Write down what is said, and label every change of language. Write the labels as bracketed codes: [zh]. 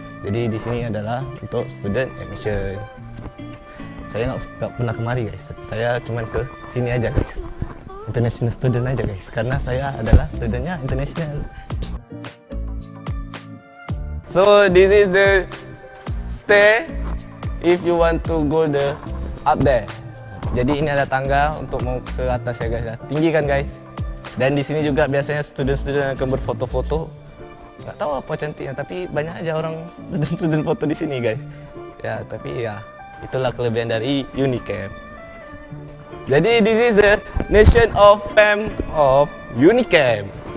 [id] Jadi di sini adalah untuk student admission. Saya nggak pernah kemari guys. Saya cuma ke sini aja guys. International student aja guys. Karena saya adalah studentnya international. [en] So this is the stair if you want to go up there. [id] Jadi ini ada tangga untuk mau ke atas ya guys ya. Tinggi kan guys. Dan di sini juga biasanya student-student akan berfoto-foto. Nggak tahu apa cantiknya, tapi banyak aja orang student foto di sini guys. Ya, tapi ya itulah kelebihan dari Unicamp. [en] Jadi this is the nation of fam of Unicamp.